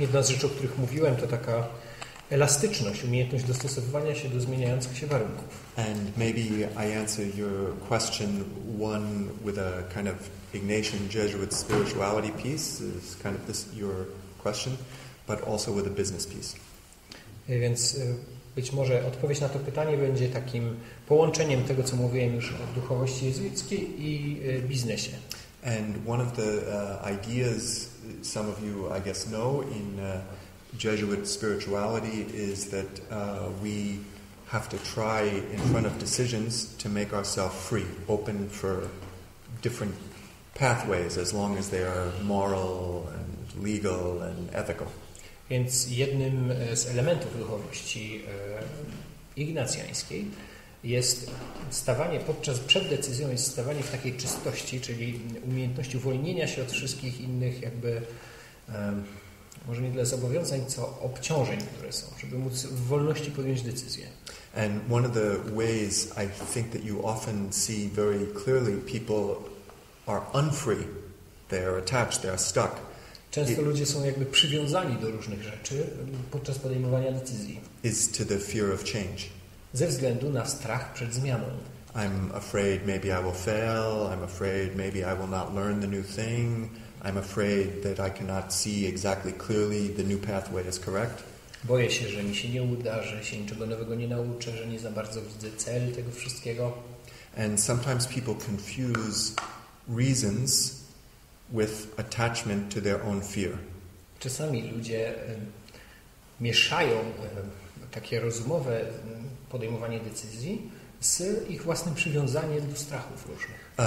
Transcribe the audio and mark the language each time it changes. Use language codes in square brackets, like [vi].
[pl] Jedna z rzeczy, o których mówiłem, to taka elastyczność, umiejętność dostosowywania się do zmieniających się warunków. [en] And maybe I answer your question one with a kind of Ignatian Jesuit spirituality piece, is kind of this your question, but also with a business piece. [pl] Więc być może odpowiedź na to pytanie będzie takim połączeniem tego, co mówiłem już o duchowości jezuickiej i biznesie. [en] And one of the ideas some of you, I guess, know in Jesuit spirituality is that we have to try in front of decisions to make ourselves free, open for different pathways as long as they are moral and legal and ethical. [pl] Więc jednym z elementów duchowości ignacjańskiej jest stawanie przed decyzją jest stawanie w takiej czystości, czyli umiejętności uwolnienia się od wszystkich innych jakby może nie tyle zobowiązań, co obciążeń, które są, żeby móc w wolności podjąć decyzję. [en] And one of the ways I think that you often see very clearly people are unfree. They are attached, they are stuck. [pl] Często ludzie są jakby przywiązani do różnych rzeczy podczas podejmowania decyzji. [en] Is to the fear of change. [pl] Ze względu na strach przed zmianą. [en] I'm afraid maybe I will fail. I'm afraid maybe I will not learn the new thing. I'm afraid that I cannot see exactly clearly the new pathway is correct. [pl] Boję się, że mi się nie uda, że się niczego nowego nie nauczę, że nie za bardzo widzę cel tego wszystkiego. [en] And sometimes people confuse reasons with attachment to their own fear. [pl] Czasami ludzie mieszają takie rozumowe podejmowanie decyzji z ich własnym przywiązaniem do strachów różnych.